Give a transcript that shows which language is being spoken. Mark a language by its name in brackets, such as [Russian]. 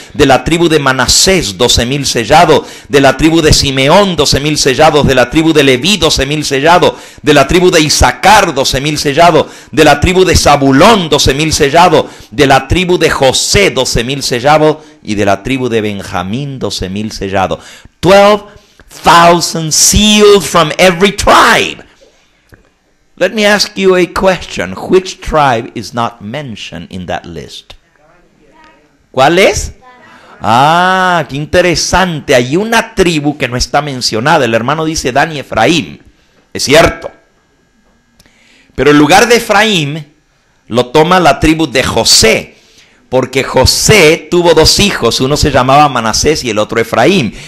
[Spanish] De la tribu de Manasés, 12,000 sellados. De la tribu de Simeón, 12,000 sellados. De la tribu de Leví, 12,000 sellados. De la tribu de Isaacar, 12,000 sellados. De la tribu de Zabulón, 12,000 sellados. De la tribu de José, 12,000 sellados. Y de la tribu de Benjamín, 12,000 sellados. [English] 12,000 sealed from every tribe. Let me ask you a question. Which tribe is not mentioned in that list? [Spanish] ¿Cuál es? Ah, qué interesante. Hay una tribu que no está mencionada. El hermano dice Dan y Efraín. Es cierto. Pero en lugar de Efraín, lo toma la tribu de José. Porque José tuvo dos hijos. Uno se llamaba Manasés y el otro Efraín.